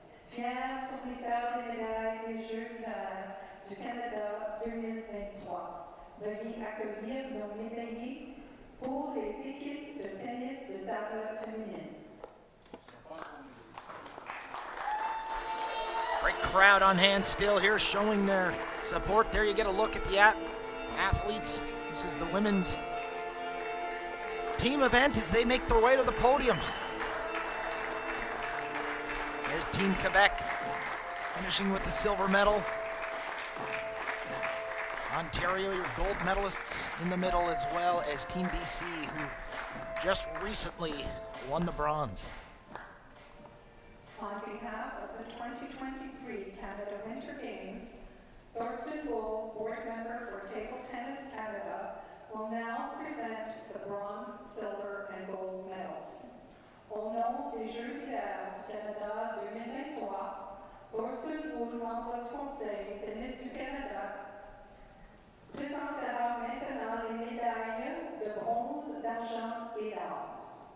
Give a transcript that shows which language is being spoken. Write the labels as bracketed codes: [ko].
[fr] Fier fournisseur des médailles des Jeux d'hiver du Canada 2023. Veuillez accueillir nos médaillés pour les équipes de tennis de table féminine. [en] Great crowd on hand still here showing their support. There you get a look at the athletes. This is the women's team event as they make their way to the podium. There's Team Quebec finishing with the silver medal. Ontario, your gold medalists in the middle, as well as Team BC, who just recently won the bronze. On behalf of the 2023 Canada Winter Games, Thorsten Bull, board member for Table Tennis Canada, will now present the bronze, silver, and gold medals. [fr] Au nom des Jeux d'hiver du Canada 2023, Thorsten Bull, membre du Conseil Tennis du Canada, présentera maintenant les médailles de bronze, d'argent et d'or.